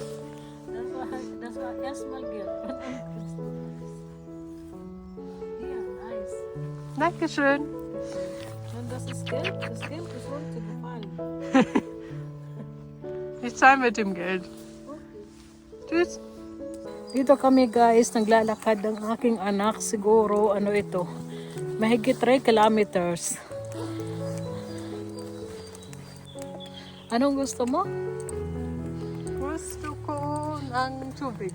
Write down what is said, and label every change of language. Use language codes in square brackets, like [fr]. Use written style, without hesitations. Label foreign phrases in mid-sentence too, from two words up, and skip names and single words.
[de] Das war erstmal Geld. Und dann kriegst du Eis. Hier, Eis. Dankeschön. Und das ist Geld. Das Geld ist runtergefallen. Ich zahle mit dem Geld. Tschüss. [tl] Dito kami guys, naglalakad ang aking anak. Siguro, ito? Mahigit 3 kilometers. Anong gusto mo? Gusto ko ng tubig.